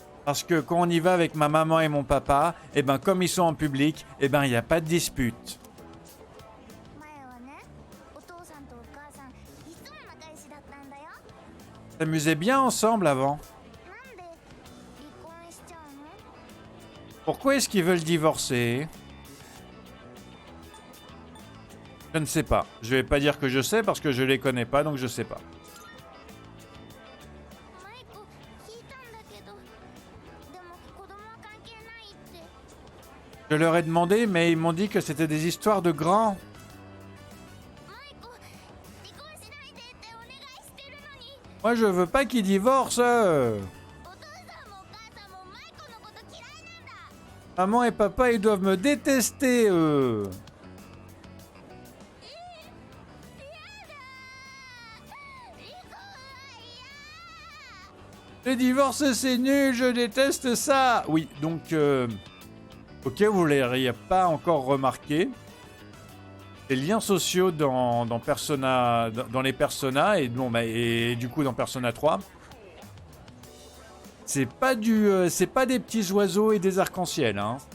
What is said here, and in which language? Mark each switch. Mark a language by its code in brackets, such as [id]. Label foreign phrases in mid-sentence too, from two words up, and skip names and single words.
[fr] Parce que quand on y va avec ma maman et mon papa, et ben comme ils sont en public, et ben il n'y a pas de dispute. [ja] 前はね、お父さんとお母さんいつも仲良しだったんだよ。 [fr] Ils s'amusaient bien ensemble avant. [ja] なんで離婚しちゃうの？ [fr] Pourquoi est-ce qu'ils veulent divorcer? Je ne sais pas. Je vais pas dire que je sais parce que je les connais pas, donc je sais pas. [ja] マイコ聞いたんだけど、でも子供は関係ないって。 [fr] Je leur ai demandé, mais ils m'ont dit que c'était des histoires de grands. [ja] マイコ離婚しないでってお願いしてるのに。 [fr] Moi, je veux pas qu'ils divorcent. [ja] お父さんもお母さんもマイコのこと嫌いなんだ。 [fr] Maman et papa, ils doivent me détester, eux. [ja] 離婚は嫌。 [fr] Le divorce, c'est nul, je déteste ça. Oui, donc, ok, vous ne l'auriez pas encore remarqué. Les liens sociaux dans Persona, dans les Persona, et, bon, bah, et du coup dans Persona 3, c'est pas des petits oiseaux et des arcs-en-ciel, hein.